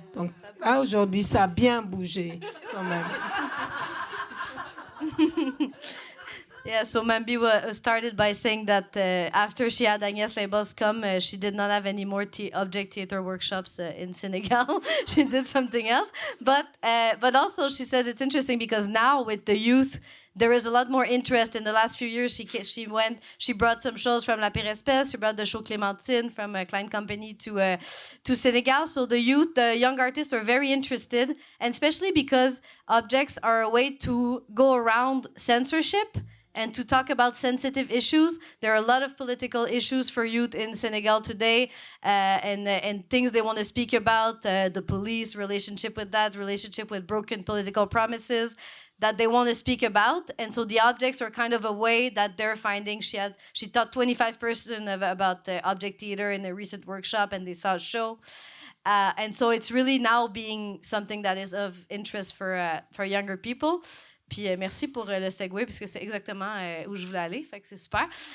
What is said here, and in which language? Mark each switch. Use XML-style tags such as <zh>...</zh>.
<fr>Donc aujourd'hui, ça a bien bougé quand même.</fr> <en>Yeah, so Mambi started by saying that after she had Agnès Lebos come, she did not have any more object theater workshops in Senegal. She did something else. But also she says it's interesting because now with the youth, there is a lot more interest. In the last few years, she brought some shows from La Pire Espèce. She brought the show Clémentine from a Klein Company to Senegal. So the youth, the young artists are very interested, and especially because objects are a way to go around censorship and to talk about sensitive issues. There are a lot of political issues for youth in Senegal today, and things they want to speak about, the police relationship with broken political promises that they want to speak about. And so the objects are kind of a way that they're finding. She taught 25 person about object theater in a recent workshop, and they saw a show. And so it's really now being something that is of interest for younger people.</en> <fr>Puis merci pour le segue, parce que c'est exactement où je voulais aller. Fait que c'est super.</fr>